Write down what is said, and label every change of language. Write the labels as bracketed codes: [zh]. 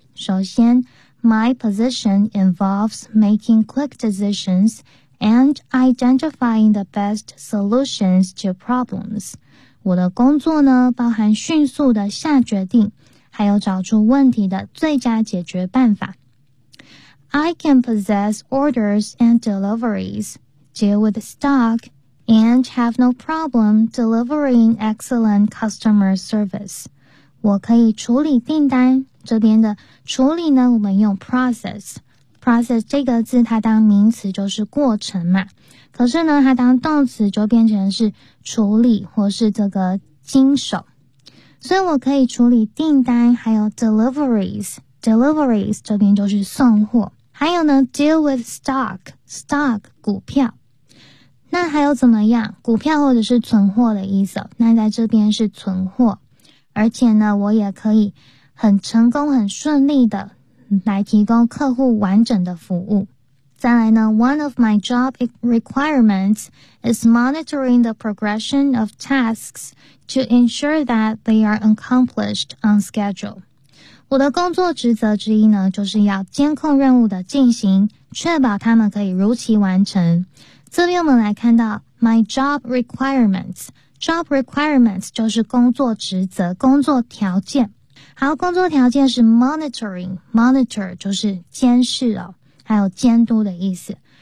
[zh] 首先 [en] ，my position involves making quick decisions and identifying the best solutions to problems。 [zh] 我的工作呢，包含迅速的下决定，还有找出问题的最佳解决办法。 [en] I can possess orders and deliveries, deal with stock. And have no problem delivering excellent customer service. [zh] 我可以处理订单。这边的处理呢，我们用 process。 process 这个字它当名词就是过程嘛。可是呢，它当动词就变成是处理或是这个经手。所以我可以处理订单，还有 deliveries。 deliveries 这边就是送货。还有呢 , [en] deal with stock。 [zh] stock, 股票。那还有怎么样？股票或者是存货的意思，那在这边是存货，而且呢，我也可以很成功、很顺利的来提供客户完整的服务。再来呢 [en] ，One of my job requirements is monitoring the progression of tasks to ensure that they are accomplished on schedule。 [zh] 我的工作职责之一呢，就是要监控任务的进行，确保他们可以如期完成。这边我们来看到 [en] my job requirements， [zh] job requirements 就是工作职责、工作条件。好，工作条件是 monitoring， monitor 就是监视哦，还有监督的意思。